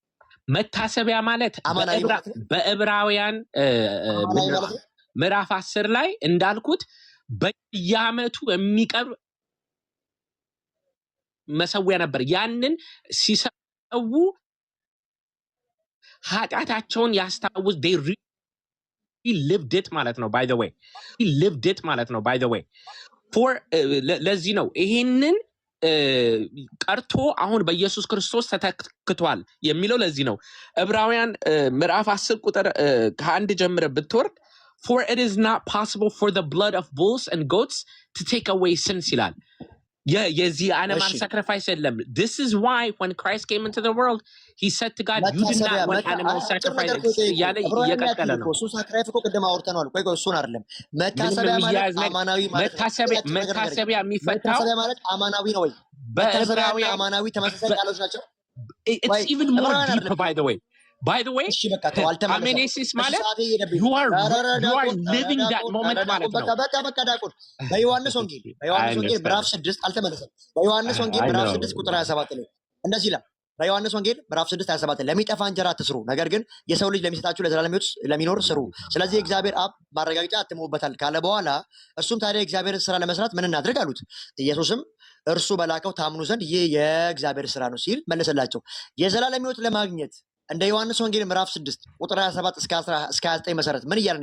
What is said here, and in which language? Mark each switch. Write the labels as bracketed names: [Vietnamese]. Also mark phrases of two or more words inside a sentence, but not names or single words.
[Amharic] መታሰቢያ ማለት በዕብራውያን ምዕራፍ 10 ላይ እንዳልኩት በየዓመቱ የሚቀርብ መሰዊያ ነበር። ያንን ሲሰዉ ኃጢአታቸውን ያስታውስ [English] lived it [Amharic] ማለት ነው። [English] by the way lived it [Amharic] ማለት ነው። [English] by the way for [Amharic] ለዚህ ነው ይሄንን ቀርቶ አሁን በኢየሱስ ክርስቶስ ተተክቷል የሚለው። ለዚህ ነው ዕብራውያን ምዕራፍ 10 ቁጥር ከ1 ጀምረ ብትወርድ [English] for it is not possible for the blood of bulls and goats to take away sins [Amharic] ይላል። የዚህ [English] animal sacrifice [Amharic] የለም። [English] This is why when Christ came into the world he said to God, you do not want animal sacrifice [Amharic] እያለ እየቀጠለ ነው። እሱ ሳክራይፍ እኮ ቅድም አውርተናል። ቆይ እሱን አይደለም መታሰቢያ ማለት አማናዊ ማለት መታሰቢያ የሚፈታው ማለት አማናዊ ነው ወይ? በዕብራውያን አማናዊ ተመሳሳይ ቃሎች ናቸው። [English] It's even more deep by the way [Amharic] አሜኔሲስ ማለት [English] you are living that moment [Amharic] ማለት ነው። በቃ ዳቁን በዮሐንስ ወንጌል ምዕራፍ 6 አልተመለሰም። በዮሐንስ ወንጌል ምዕራፍ 6 ቁጥር 27 ላይ እንደዚህ ይላል። በዮሐንስ ወንጌል ምዕራፍ 6 27 ለሚጠፋ እንጀራ አትስሩ፣ ነገር ግን የሰው ልጅ ለሚሰጣችሁ ለዘላለም ሕይወት ለሚኖር ስሩ፣ ስለዚህ እግዚአብሔር አብ ማረጋገጫ አትሙበታል ካለ በኋላ እርሱም ታዲያ የእግዚአብሔርን ስራ ለመስራት ምን እናድርግ አሉት። ኢየሱስም እርሱ በላከው ታምኑ ዘንድ ይህ የእግዚአብሔር ስራ ነው ሲል መለሰላቸው። የዘላለም ሕይወት ለማግኘት እንደ ዮሐንስ ወንጌል ምዕራፍ 6 ቁጥር 27 እስከ 29 መሰረት ምን እያለ ነው?